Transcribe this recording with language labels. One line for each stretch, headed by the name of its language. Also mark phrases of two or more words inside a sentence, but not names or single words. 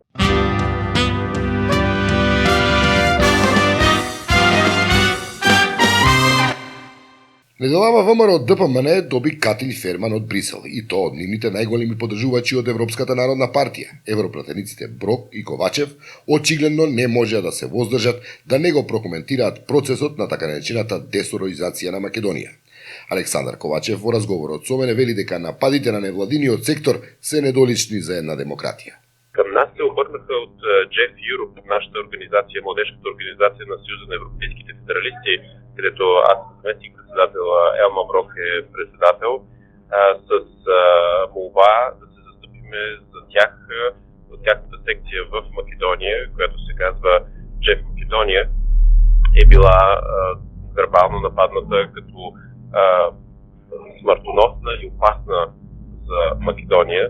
Macedonian: Неделава ВМРО ДПМН доби Катин Ферман од Брисел и тоа од нивните најголеми поддржувачи од Европската народна партија. Европратениците Брок и Ковачев очигледно не можеа да се воздржат да не го прокоментираат процесот на така наречената десороизација на Македонија. Александар Ковачев во разговорот со мене вели дека нападите на невладиниот сектор се недолични за една демократија.
Bulgarian: Към нас се обърнаха от Джеф Юроп, нашата организация, младежката организация на Съюза на европейските федералисти, където аз съм заместник председател, Елма Брок е председател, с молба да се застъпиме за тях, от тяхната секция в Македония, която се казва Джеф Македония, е била вербално нападната, като смъртоносна и опасна за Македония.